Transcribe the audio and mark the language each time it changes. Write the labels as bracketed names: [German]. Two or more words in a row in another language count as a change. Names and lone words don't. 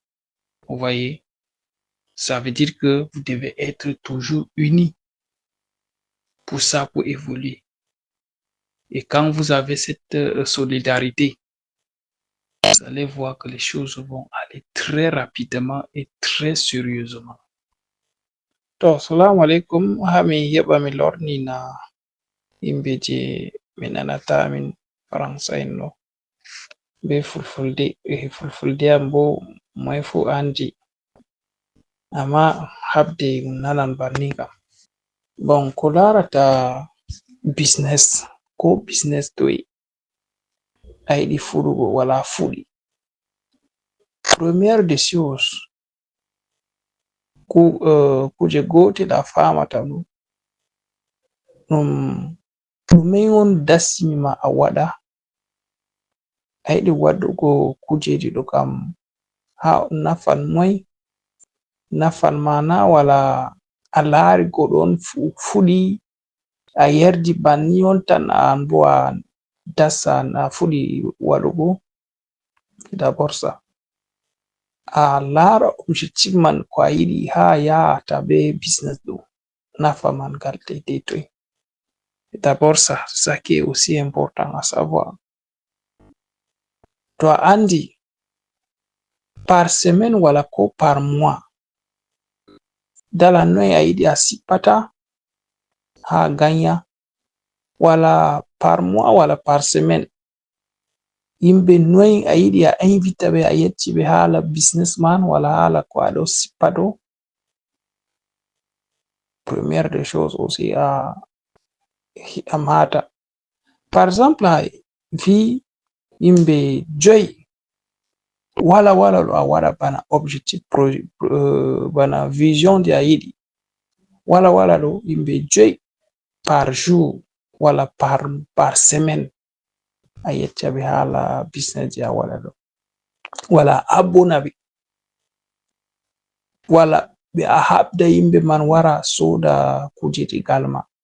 [French] Vous voyez, ça veut dire que vous devez être toujours unis pour ça, pour évoluer. Et quand vous avez cette solidarité, vous allez voir que les choses vont aller très rapidement et très sérieusement. [Fula] To, [Arabic] salamu alaikum. [Fula] Ha mi heɓa mi lornina himɓe je mi nanata min Faransa'en ɗo be Fulfulde. Fulfulde am bo moi fu andi, amma habde mi nanan bannin kam. Bon, ko larata business ko business toye a yiɗi fuɗugo wala fuɗi. [French] Première des choses, [Fula] kuje gotel a famata ɗum ɗume on dasmima a waɗa, a yiɗi waɗugo kujeji ɗo kam ha nafan moi, nafan ma na wala a laari goɗɗo on fuɗi a yardi banni on tan an bo a dasa a fuɗi waɗugo. [French] D'abord ça, [Fula] a lara objectif man ko a yiɗi ha yahata be business ɗo, nafa man gal daidai toi. [French] D'abord ça qui est aussi important à savoir, [Fula] to a andi [French] par semaine [Fula] wala ko [French] par mois [Fula] dala noi a yiɗi a sippata ha ganya, wala [French] par mois [Fula] wala [French] par semaine [Fula] yimɓe noi a yiɗi a invita ɓe a yecci ɓe hala business man wala hala ko aɗo sippa ɗo. [French] Première des choses aussi [Fula] a mata, [French] par exemple [Fula] a vi yimɓe 5 wala ɗo a waɗa bana objectif bana vision de a yiɗi, wala ɗo yimɓe 5 [French] par jour [Fula] wala [French] par semaine [Fula] a yecca ɓe hala business je a waɗa ɗo, wala abona ɓe, wala ɓe a habda yimɓe man wara soda kujeji galma.